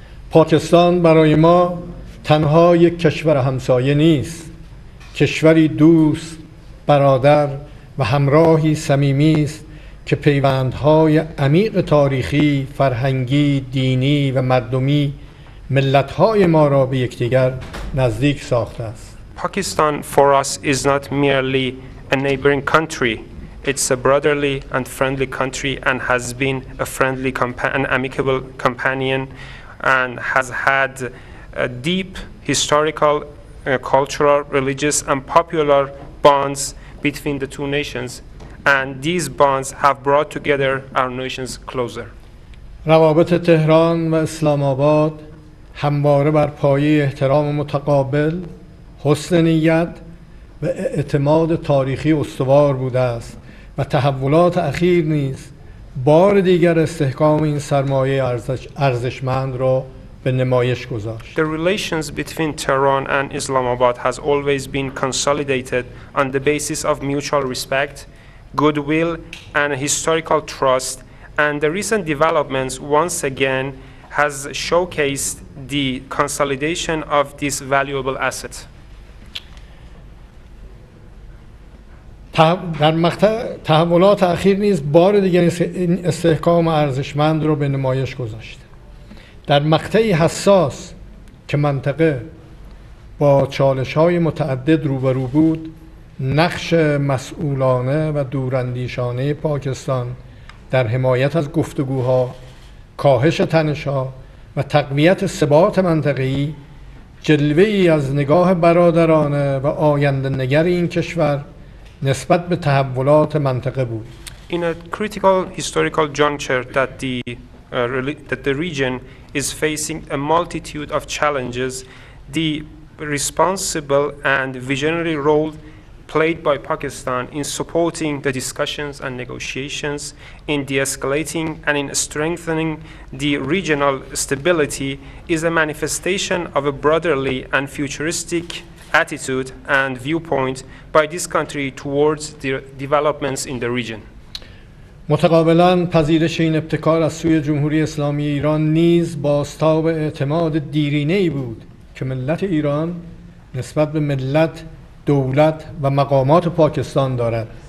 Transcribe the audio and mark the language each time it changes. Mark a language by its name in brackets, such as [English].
[Persian] پاکستان برای ما تنها یک کشور همسایه نیست، کشوری دوست، برادر و همراهی صمیمی است که پیوندهای عمیق تاریخی، فرهنگی، دینی و مردمی ملت‌های ما را به یکدیگر نزدیک ساخته است. [English] Pakistan for us is not merely a neighboring country. It's a brotherly and friendly country and has been a friendly and amicable companion and has had deep historical, cultural, religious and popular bonds between the two nations, and these bonds have brought together our nations closer. [Persian] روابط تهران و اسلام آباد همواره بر پایه احترام متقابل، حسن نیت و اعتماد تاریخی استوار بوده است و تحولات اخیر نیز بار دیگر استحکام این سرمایه ارزشمند را به نمایش گذاشت. [English] The relations between Tehran and Islamabad has always been consolidated on the basis of mutual respect, goodwill and historical trust, and the recent developments once again has showcased the consolidation of this valuable asset. [Persian] در مقطع تحولات اخیر نیز بار دیگر این استحکام ارزشمند را به نمایش گذاشت. در مقطعی حساس که منطقه با چالش‌های متعدد روبرو بود، نقش مسئولانه و دوراندیشانه پاکستان در حمایت از گفتگوها، کاهش تنش‌ها و تقویت ثبات منطقه‌ای جلوه‌ای از نگاه برادرانه و آینده‌نگر این کشور نسبت به تحولات منطقه بود. [English] In a critical historical juncture that the region is facing a multitude of challenges, the responsible and visionary role played by Pakistan in supporting the discussions and negotiations, in de-escalating and in strengthening the regional stability is a manifestation of a brotherly and futuristic attitude and viewpoint by this country towards the developments in the region. [Persian] متقابلاً پذیرش این ابتکار از سوی جمهوری اسلامی ایران نیز بازتاب اعتماد دیرینه‌ای بود که ملت ایران نسبت به ملت، دولت و مقامات پاکستان دارد.